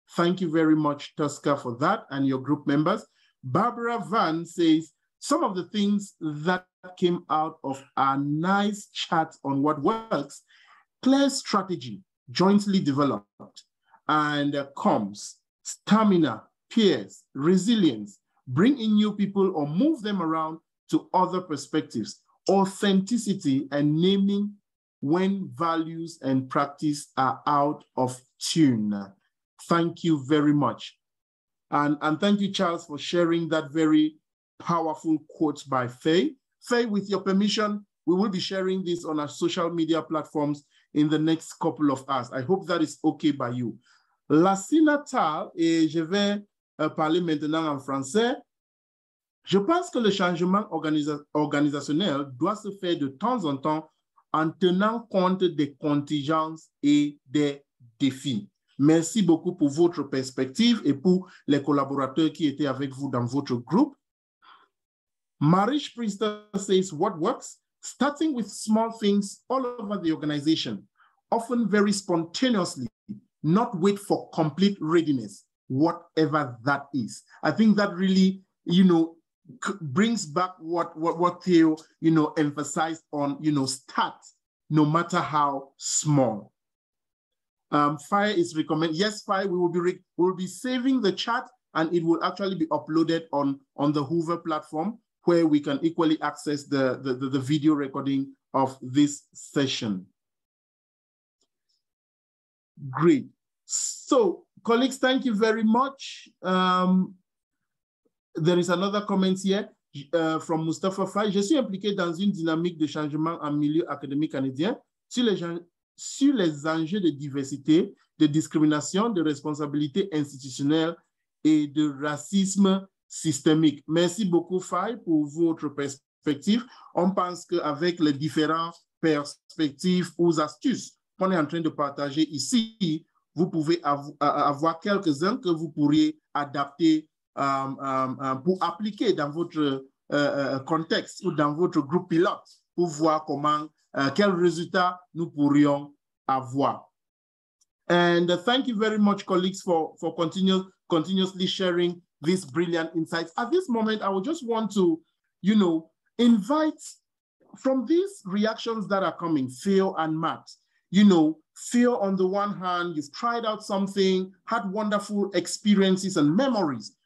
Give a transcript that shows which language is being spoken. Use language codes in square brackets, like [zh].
[en] Thank you very much, Tosca, for that and your group members. Barbara Van says, some of the things that came out of our nice chat on what works, clear strategy, jointly developed, and comms, stamina, peers, resilience, bring in new people or move them around to other perspectives, authenticity and naming when values and practice are out of tune. Thank you very much. And thank you, Charles, for sharing that very powerful quote by Faye. Faye, with your permission, we will be sharing this on our social media platforms in the next couple of hours. I hope that is okay by you. [fr] Lassina Tal, et je vais parler maintenant en français. Je pense que le changement organisationnel doit se faire de temps en temps en tenant compte des contingences et des défis. Merci beaucoup pour votre perspective et pour les collaborateurs qui étaient avec vous dans votre groupe. [en] Marish Priester says, what works? Starting with small things all over the organization, often very spontaneously, not wait for complete readiness, whatever that is. I think that really, brings back what Theo, emphasized on, start, no matter how small. Fire is recommended. Yes, Fire, we will be saving the chat and it will actually be uploaded on the Hoover platform where we can equally access the video recording of this session. Great. So, colleagues, thank you very much. There is another comment here from Mustafa Fay. [fr] Je suis impliqué dans une dynamique de changement en milieu académique canadien sur les enjeux de diversité, de discrimination, de responsabilité institutionnelle et de racisme systémique. Merci beaucoup, Faye, pour votre perspective. On pense qu'avec les différentes perspectives ou astuces qu'on est en train de partager ici, vous pouvez avoir quelques-uns que vous pourriez adapter pour appliquer dans votre contexte ou dans votre groupe pilote pour voir comment, quels résultats nous pourrions avoir. [en] And thank you very much, colleagues, for continuously sharing these brilliant insights. At this moment, I would just want to, invite from these reactions that are coming, Phil and Matt, Phil, on the one hand, you've tried out something, had wonderful experiences and memories.